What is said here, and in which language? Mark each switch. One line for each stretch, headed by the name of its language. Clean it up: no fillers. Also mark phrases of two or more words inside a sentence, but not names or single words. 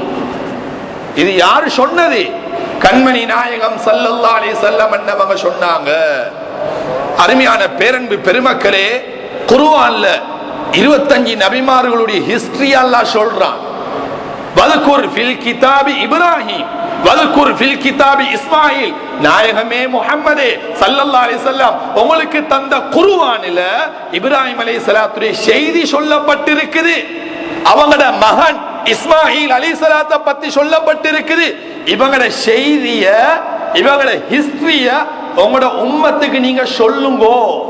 Tamil: இது யாரு சொன்னது? கண்மணி நாயகம்
Arabic: صلى الله عليه وسلم
Tamil: என்னவங்க சொன்னாங்க. அருமையான பேரன்பு பெருமக்களே, குர்ஆன்ல 25 நபிமார்களுடைய ஹிஸ்டரி அல்லாஹ் சொல்றான்.
Arabic: واذكر في الكتاب இப்ராஹிம், واذكر في الكتاب இஸ்மாயில்.
Tamil: நாயகமே முஹம்மதே
Arabic: صلى الله عليه وسلم
Tamil: உங்களுக்கு தந்த குர்ஆனில இப்ராஹிம் அலைஹிஸ்ஸலாத்துடைய செய்தி சொல்லப்பட்டிருக்குது. அவங்களோட மகன் இஸ்மாயில் அலைஹிஸ்ஸலாத்தை பத்தி சொல்லப்பட்டிருக்குது. இவங்களோட செய்திய, இவங்களோட ஹிஸ்டரிய உங்களோட உம்மத்துக்கு நீங்க சொல்லுங்கோ.